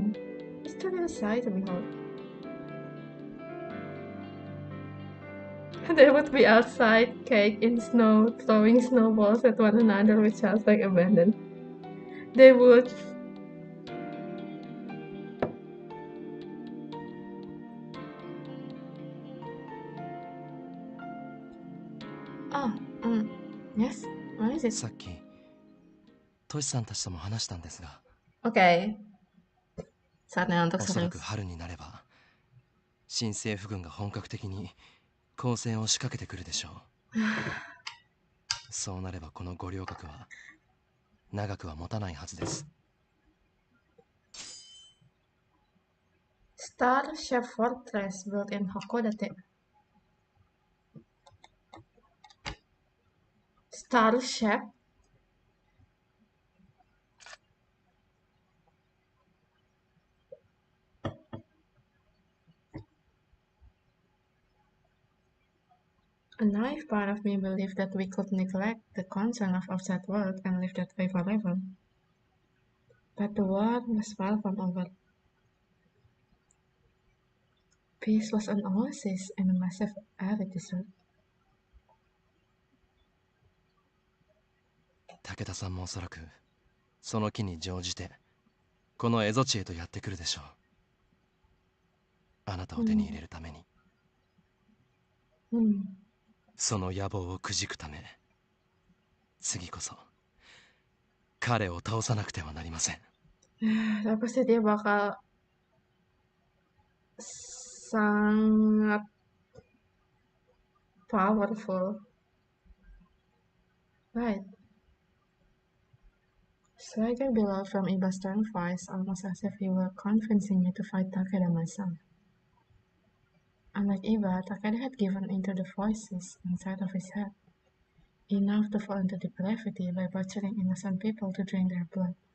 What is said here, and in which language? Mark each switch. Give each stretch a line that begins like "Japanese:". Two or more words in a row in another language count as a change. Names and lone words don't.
English: It's truly a sight to behold. They would be outside, caked in snow, throwing snowballs at one another with childlike abandon. They would. Oh, yes? What is it?
Japanese: さっきトシさんたちとも話したんですが、
Indonesian: Okay. Saatnya untuk
Japanese: おそらく
Indonesian: serius.
Japanese: 春になれば新政府軍が本格的に攻勢を仕掛けてくるでしょう。そうなればこの五稜郭は長くは持たないはずです。
English: Star-shaped fortress built in Hakodate. Star-shaped? A naive part of me believed that we could neglect the concern of outside world and live that way forever. But the war was far from over. Peace was an oasis in a massive arid desert.
Japanese: 武田さんもおそらくその機に乗じてこの蝦夷地へとやってくるでしょう。あなたを手に入れるために、その野望をくじくため、次こそ彼を倒さなくてはなりません。
Indonesian: Tapi pasti dia bakal sangat powerful.
English: Right. Swagger bellowed from Iba's stern voice, almost as if he were convincing me to fight Takeda myself. Unlike Iba, Takeda had given into the voices inside of his head, enough to fall into depravity by butchering innocent people to drain their blood.